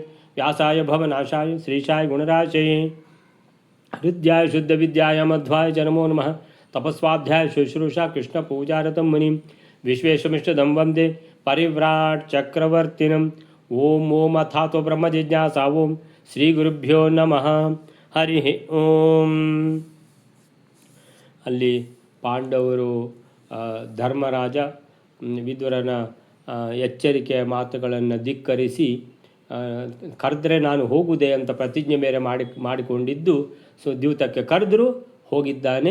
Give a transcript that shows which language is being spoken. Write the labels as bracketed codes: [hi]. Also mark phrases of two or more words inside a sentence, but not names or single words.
[sa] व्यासाय भवनाशाय श्रीशाय गुणराशये हृद्याय शुद्धविद्याय मध्वाय च नमो नमः। तपस्वाध्याय शुश्रूषा कृष्णपूजारतं मुनिं विश्वेशमिष्टदं वन्दे परिव्राट् चक्रवर्तिनम्। ओम ओम अथातो ब्रह्म जिज्ञासा ओम श्री गुरुभ्यो नमः हरि ओम। [kn] ಅಲ್ಲಿ ಪಾಂಡವರು ಧರ್ಮರಾಜ ವಿದುರನ ಎಚ್ಚರಿಕೆಯ ಮಾತುಗಳನ್ನು ಧಿಕ್ಕರಿಸಿ ಕರೆದ್ರೆ ನಾನು ಹೋಗುವುದೇ ಅಂತ ಪ್ರತಿಜ್ಞೆ ಬೇರೆ ಮಾಡಿಕೊಂಡಿದ್ದು. ಸೊ ದ್ಯೂತಕ್ಕೆ ಕರೆದರೂ ಹೋಗಿದ್ದಾನೆ.